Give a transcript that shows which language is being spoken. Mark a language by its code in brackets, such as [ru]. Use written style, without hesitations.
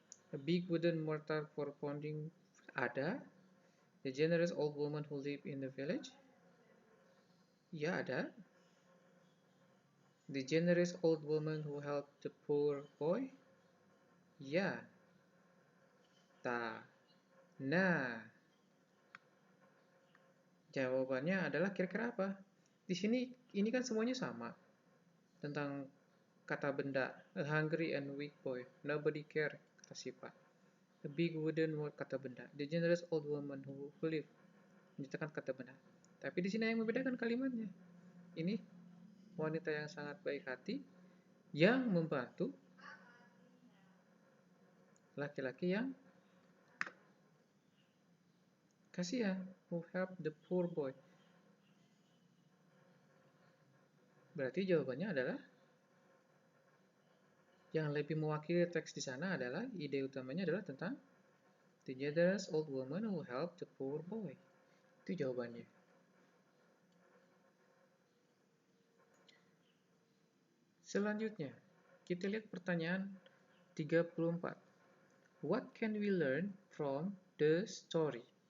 [en] A big wooden mortar for pounding. Ada. The generous old woman who live in the village. [id] Ya, ada. [en] The generous old woman who helped the poor boy. Ya. [id] Nah, jawabannya adalah kira-kira apa? Di sini ini kan semuanya sama tentang kata benda. [en] A hungry and weak boy. Nobody care, [id] kata sifat. [en] A big wooden word, [id] kata benda. [en] The generous old woman who live, [id] menyatakan kata benda. Tapi di sini yang membedakan kalimatnya. Ini wanita yang sangat baik hati yang membantu laki-laki yang kasihan, [en] who help the poor boy. [id] Berarti jawabannya adalah yang lebih mewakili teks di sana adalah ide utamanya adalah tentang [en] the generous old woman who help the poor boy. [id] Itu jawabannya. Selanjutnya, kita lihat pertanyaan 34. [en] What can we learn from the story?